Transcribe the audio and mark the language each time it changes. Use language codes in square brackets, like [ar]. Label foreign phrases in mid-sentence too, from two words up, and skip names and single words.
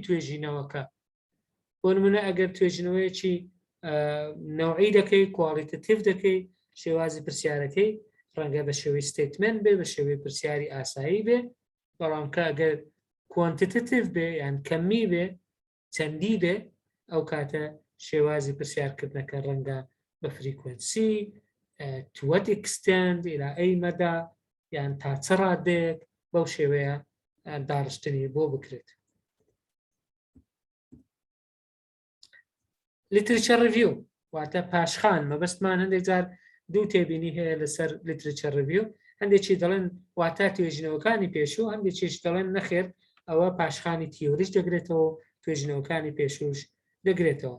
[ckb] توێژینەوەکە بۆ نمونە ئەگەر توێژینەوەیەکی نەوعی دەکەی کواڵیتەتیڤ دەکەی شێوازی پرسیارەکەی ڕەنگە بە شێوەی ستیتمنت بێ بە شێوەی پرسیاری ئاسایی بێ بەڵام کە ئەگەر کوانتیتیڤ بێ یان کەمی بێ چەندی بێ ئەو کاتە شێوازی پرسیارکردنەکە ڕەنگە بە فریکوێنسی [en] to what extent [ar] إلى أي مدى [ckb] یان تا چ ڕادەیەک بەو شێوەیە داڕشتنی بۆ بکرێت. [en] literature review [ckb] واتە پاشخان مەبەستمان هەندێک جار دوو تێبینی هەیە لەسەر [en] literature review, [ckb] هەندێکی دەڵێن واتە توێژینەوەکانی پێشوو، هەندێکیش دەڵێن نەخێر ئەوە پاشخانی تیۆریش دەگرێتەوە، توێژینەوەکانی پێشوش دەگرێتەوە.